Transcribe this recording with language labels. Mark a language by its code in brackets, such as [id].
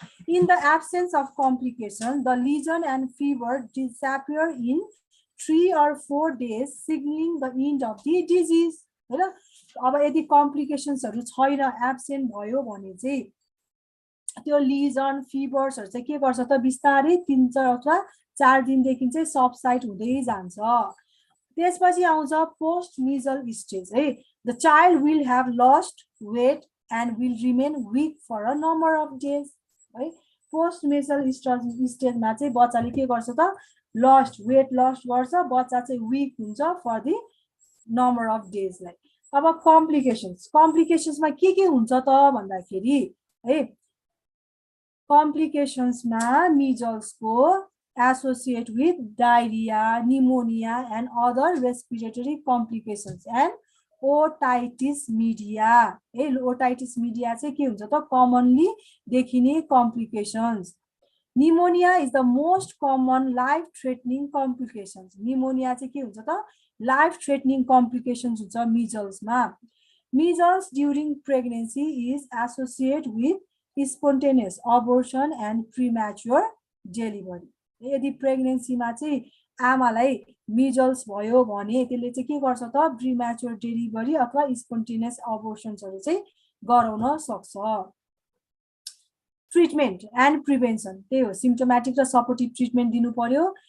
[en] In the absence of complication the lesion and fever disappear in 3 or 4 days signaling the end of the disease हैन। [ne] अब यदि कम्प्लिकेसन्सहरु छैन absent भयो भने चाहिँ त्यो लिजन फिभर्सहरु चाहिँ के गर्छ त बिस्तारै 3 अथवा 4 दिनदेखि चाहिँ सबसाइड हुँदै जान्छ। त्यसपछि आउँछ [en] Post measle stage है। The child will have lost weight and will remain weak for a number of days है। [ne] पोस्ट मिजल स्टेजमा चाहिँ बच्चाले के गर्छ त वेट लस्ट गर्छ, बच्चा चाहिँ वीक हुन्छ फर द नम्बर अफ डेजलाई। अब कम्प्लिकेसन्समा के हुन्छ त भन्दाखेरि है कम्प्लिकेसन्समा मिजल्सको [en] associate with diarrhea, pneumonia and other respiratory complications and otitis media है। [ne] otitis media चाहिँ के हुन्छ त commonly देखिने complications। [en] pneumonia is the most common life threatening complications। [ne] pneumonia चाहिँ के हुन्छ त [en] life threatening complications [ne] हुन्छ measles-मा। [en] measles during pregnancy is associated with spontaneous abortion and premature delivery। [ne] यदि प्रेग्नेन्सीमा चाहिँ आमालाई मिजल्स भयो भने त्यसले चाहिँ के गर्छ त प्रिम्याचुर डेलिभरी अथवा स्पोन्टेनियस अबोर्सन्सहरु चाहिँ गराउन सक्छ। ट्रिटमेन्ट एन्ड प्रिभेन्सन त्यही हो सिम्प्टोमेटिक र सपोर्टिभ ट्रिटमेन्ट दिनु पर्यो।